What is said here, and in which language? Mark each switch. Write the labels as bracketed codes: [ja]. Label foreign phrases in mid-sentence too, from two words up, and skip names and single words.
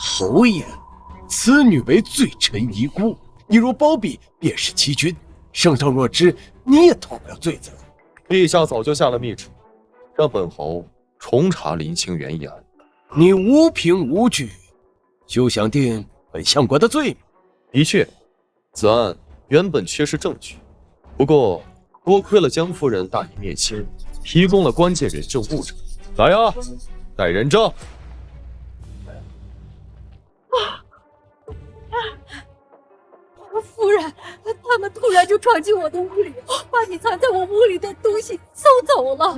[zh] 侯爷，此女为罪臣遗孤，你若包庇，便是欺君。圣上若知，你也脱不了罪责。陛下早就下了密旨，让本侯重查林清源一案。你无凭无据，就想定本相国的罪名？的確，此案原本缺失證據，不過多虧了江夫人大義滅親，提供了關鍵人證物證。來啊，帶人證。夫人，他們突然就闖進我的屋裡，把你藏在我屋裡的東西搜走了。